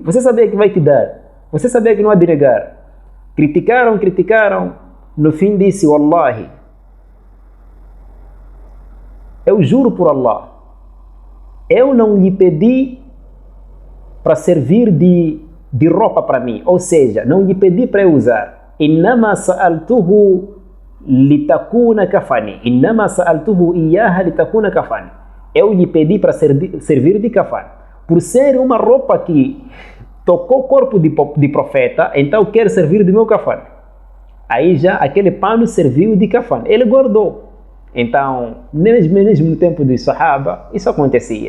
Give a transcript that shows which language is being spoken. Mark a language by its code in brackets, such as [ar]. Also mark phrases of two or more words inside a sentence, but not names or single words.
[pt] Você sabia que vai te dar. Você sabia que não há de negar. Criticaram, no fim disse, Wallahi, eu juro por Allah, eu não lhe pedi para servir de roupa para mim, ou seja, não lhe pedi para eu usar. [ar] إنما سألته لتكون كفني، إنما سألته إياها لتكون كفني. [pt] Eu lhe pedi para servir de kafan, por ser uma roupa que tocou o corpo de profeta, então quer servir de meu kafan. Aí já aquele pano serviu de kafan, ele guardou. Então, mesmo no tempo dos Sahaba, isso acontecia.